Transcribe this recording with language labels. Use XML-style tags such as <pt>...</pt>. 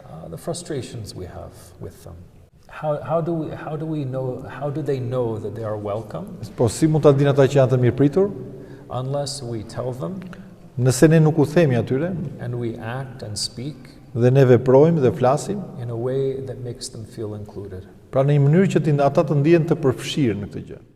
<en>the frustrations we have with them? How do they know that they are welcome</en> <sq>po si mund ta dinë ata që janë të mirëpritur?</sq> <en>unless we tell them</en> <sq>Nëse ne nuk u themi atyre</sq> <en>and we act and speak</en> <sq>dhe ne veprojmë dhe flasim,</sq> <en>in a way that makes them feel included.</en> <sq>pra në një mënyrë që ata të ndihen të përfshirë në këtë gjë.</sq>